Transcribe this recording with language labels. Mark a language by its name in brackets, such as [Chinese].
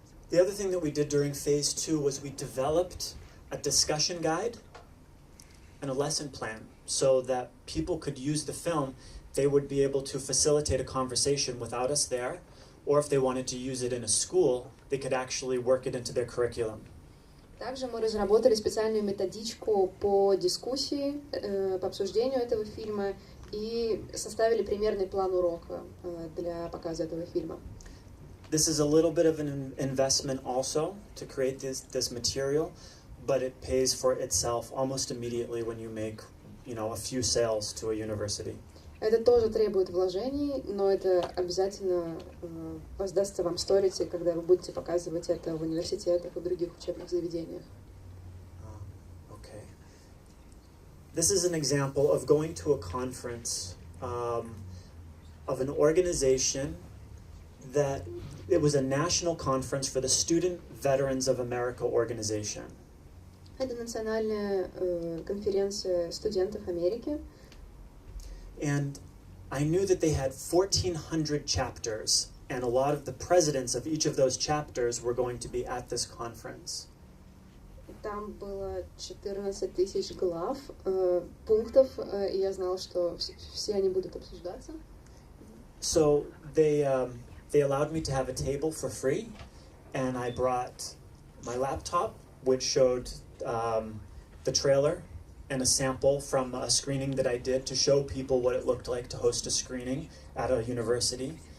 [English] The other thing that we did during phase 2 was we developed a discussion guide and a lesson plan so that people could use the film. They would be able to facilitate a conversation without us there, or if they wanted to use it in a school, they could actually work it into their curriculum. [Russian] Также мы разработали специальную методичку по дискуссии, по обсуждению этого фильма и составили примерный план урока для показа этого фильма. [English] This is a little bit of an investment also to create this material, but it pays for itself almost immediately when you make, a few sales to a university. [Russian] Это тоже требует вложений, но это обязательно воздастся вам сторицей, когда вы будете показывать это в университетах и других учебных заведениях. [English] Okay. This is an example of going to a conference of an organization that it was a national conference for the Student Veterans of America organization. [Russian] Это национальная конференция студентов Америки. [English] And I knew that they had 1,400 chapters, and a lot of the presidents of each of those chapters were going to be at this conference. [Russian] Там было 14 тысяч глав, пунктов, и я знала, что все они будут обсуждаться. [English] So they allowed me to have a table for free, and I brought my laptop, which showed the trailer and a sample from a screening that I did to show people what it looked like to host a screening at a university.